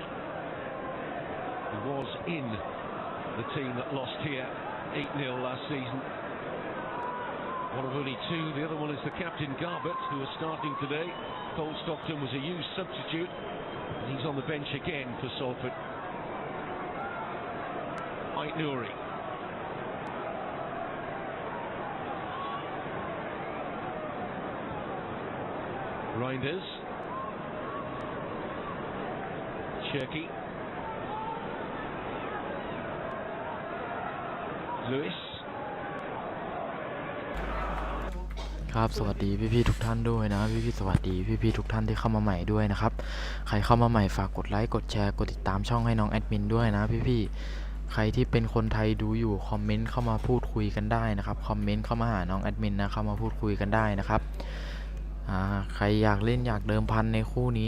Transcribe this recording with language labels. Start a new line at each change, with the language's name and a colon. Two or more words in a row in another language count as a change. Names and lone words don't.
English: He was in the team that lost here 8-0 last season. One of only 2. The other one is the captain Garbett, who is starting today. Cole Stockton was a used substitute, and he's on the bench again for Salford. Aït-Nouri. Reinders. Cherky. Lewis.
Thai: ครับสวัสดีพี่ๆทุกท่านด้วยนะพี่ๆสวัสดีพี่ๆทุกท่านที่เข้ามาใหม่ด้วยนะครับใครเข้ามาใหม่ฝากกดไลค์กดแชร์กดติดตามช่องให้น้องแอดมินด้วยนะพี่ๆใครที่เป็นคนไทยดูอยู่ คอมเมนต์เข้ามาพูดคุยกันได้นะครับคอมเมนต์เข้ามาหาน้องแอดมินนะเข้ามาพูดคุยกันได้นะครับใครอยากเล่นอยากเดิมพันในคู่นี้